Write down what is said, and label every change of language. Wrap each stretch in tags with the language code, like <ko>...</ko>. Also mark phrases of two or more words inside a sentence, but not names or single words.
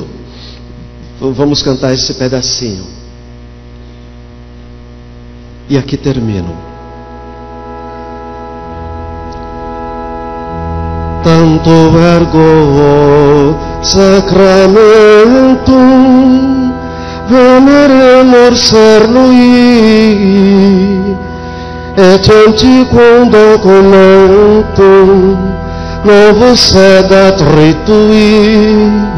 <pt>Vamos cantar esse pedacinho. E aqui termino.</pt> <la>Tanto ergo sacramento, veneremur cernui, et antiquum documentum novus sedat ritui,</la>